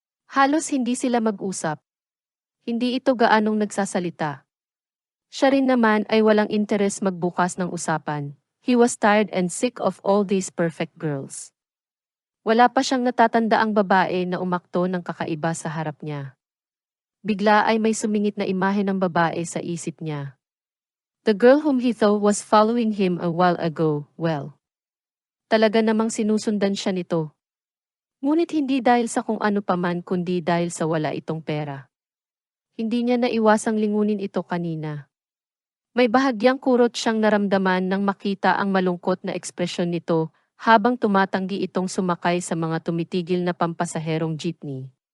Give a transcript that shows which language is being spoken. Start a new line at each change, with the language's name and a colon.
Filipino: Halos hindi sila mag-usap. Hindi ito gaanong nagsasalita. Siya rin naman ay walang interes magbukas ng usapan.
English: He was tired and sick of all these perfect girls.
Filipino: Wala pa siyang natatandaang babae na umakto ng kakaiba sa harap niya. Bigla ay may sumingit na imahe ng babae sa isip niya.
English: The girl whom he thought was following him a while ago, well.
Filipino: Talaga namang sinusundan siya nito. Ngunit hindi dahil sa kung ano paman kundi dahil sa wala itong pera. Hindi niya naiwasang lingunin ito kanina. May bahagyang kurot siyang naramdaman nang makita ang malungkot na ekspresyon nito habang tumatanggi itong sumakay sa mga tumitigil na pampasaherong jeepney.